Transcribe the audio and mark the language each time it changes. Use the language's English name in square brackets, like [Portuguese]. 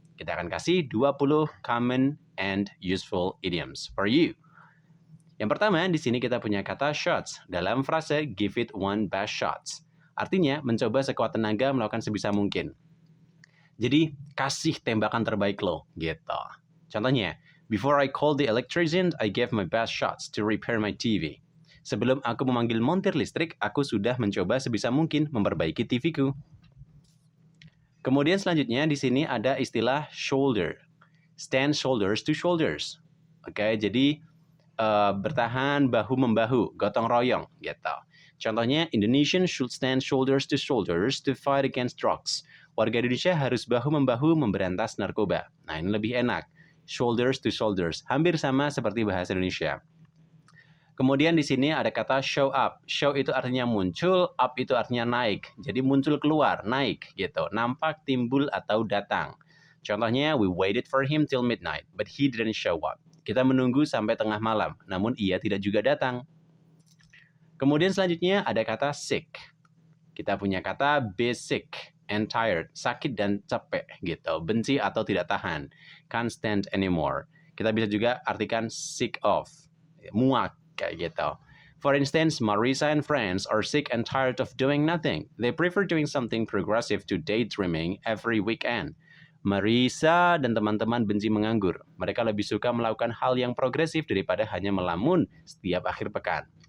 [Indonesian] Kita akan kasih [English] 20 common and useful idioms for you. [Indonesian] Yang pertama, di sini kita punya kata shots. Dalam frase [English] give it one best shots. [Indonesian] Artinya, mencoba sekuat tenaga melakukan sebisa mungkin. Jadi, kasih tembakan terbaik lo, gitu. [English] Contohnya, before I called the electrician, I gave my best shots to repair my TV. [Indonesian] Sebelum aku memanggil montir listrik, aku sudah mencoba sebisa mungkin memperbaiki TV-ku. Kemudian selanjutnya di sini ada istilah shoulder. [English] Stand shoulders to shoulders. [Indonesian] Oke, jadi bertahan bahu-membahu, gotong royong gitu. [English] Contohnya, Indonesians should stand shoulders to fight against drugs. [Indonesian] Warga Indonesia harus bahu-membahu memberantas narkoba. Nah, ini lebih enak. [English] Shoulders to shoulders, [Indonesian] hampir sama seperti bahasa Indonesia. Kemudian di sini ada kata show up. Show itu artinya muncul, up itu artinya naik. Jadi muncul keluar, naik gitu. Nampak, timbul, atau datang. [English] Contohnya, we waited for him till midnight, but he didn't show up. [Indonesian] Kita menunggu sampai tengah malam, namun ia tidak juga datang. Kemudian selanjutnya ada kata sick. Kita punya kata [English] be sick and tired, [Indonesian] sakit dan capek gitu. Benci atau tidak tahan. [English] Can't stand anymore. [Indonesian] Kita bisa juga artikan sick of, muak. Kayak gitu. [English] For instance, Marisa and friends are sick and tired of doing nothing. They prefer doing something progressive to daydreaming every weekend. [Indonesian] Marisa dan teman-teman benci menganggur. Mereka lebih suka melakukan hal yang progresif daripada hanya melamun setiap akhir pekan.